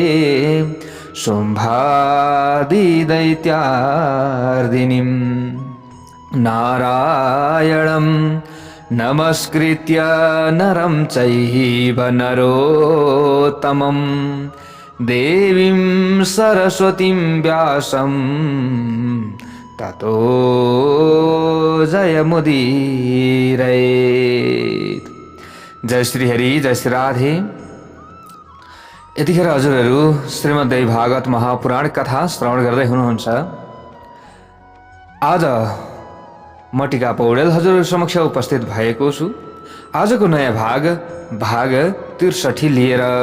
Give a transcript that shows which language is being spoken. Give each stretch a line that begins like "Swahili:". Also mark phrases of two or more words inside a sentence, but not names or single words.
Sanskrit: शुम्भादिदैत्यार्दिनीं नारायणं नमस्कृत्य नरं चैव नरोत्तमं देवीं सरस्वतीं व्यासं ततो जयमुदीरयेत्।
Nepali: जय श्री हरि, जय श्री राधे। यतिखेर हजुरहरू श्रीमद्देवी भागवत महापुराण कथा श्रवण गर्दै हुनुहुन्छ। आज म टीका पौडेल हजुरहरू समक्ष उपस्थित भएको छु। आजको नयाँ भाग 63 लिएर।